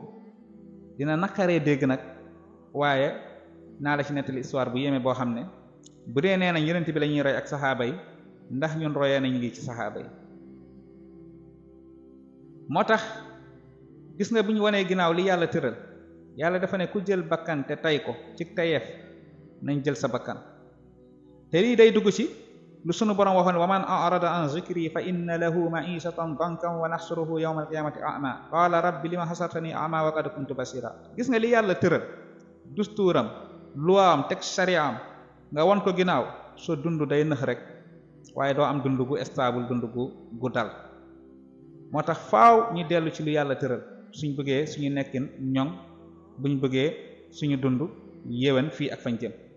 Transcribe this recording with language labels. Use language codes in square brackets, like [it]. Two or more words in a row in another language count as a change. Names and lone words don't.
[wo] dina naqaree dégg nag waaye naa la ci nettali histoire bu yéeme boo xam ne bu dee nee nañ yonent bi la ñuy roy ak saxaaba yi, ndax ñun royee nañ lii ci saxaaba yi. moo tax gis nga bu ñu wanee ginnaaw li yàlla tëral, yàlla dafa ne ku jël bakkan te tay ko ci tayeef nañ jël sa bakkan. te lii day dugg ci lu sunu borom waxoon [ar] ومن أعرض عن ذكري فإن له معيشة ضنكا ونحشره يوم القيامة أعمى قال رب لم حشرتني أعمى وقد كنت بصيرا. [wo] gis nga li yàlla tëral dustuuram luwaam teg sariyaam nga won ko ginnaaw, soo dund day nëx rek waaye doo am dund gu stable, dund gu dal. moo tax faaw ñu dellu ci lu yàlla tëral suñ bëggee suñu nekkin ñoŋ, buñ bëggee suñu dund yéwén fii ak fañ jëm.